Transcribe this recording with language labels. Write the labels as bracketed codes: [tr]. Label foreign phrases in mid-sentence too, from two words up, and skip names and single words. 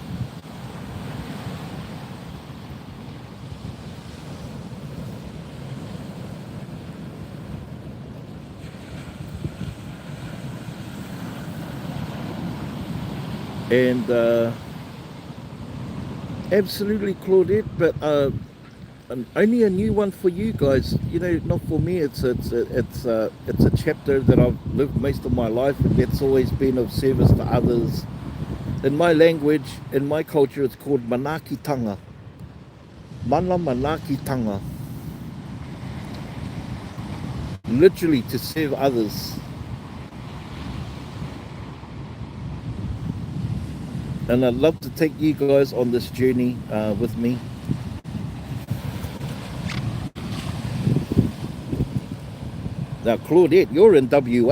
[en] And absolutely, Claudette, but only a new one for you guys. Not for me. It's a chapter that I've lived most of my life, and that's always been of service to others. In my language, in my culture, it's called manakitanga. [mi] Mana manakitanga. [en] Literally to serve others. And I'd love to take you guys on this journey with me. Now, Claudette, you're in WA.